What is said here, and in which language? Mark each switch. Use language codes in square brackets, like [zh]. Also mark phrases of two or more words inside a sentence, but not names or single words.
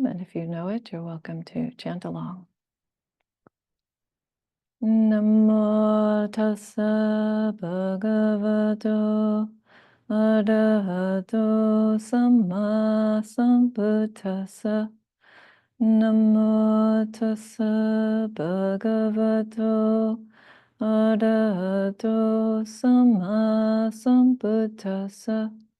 [en] And if you know it, you're welcome to chant along. [pi] Namo tassa bhagavato arahato samma sambuddhassa. Namo tassa bhagavato arahato samma sambuddhassa.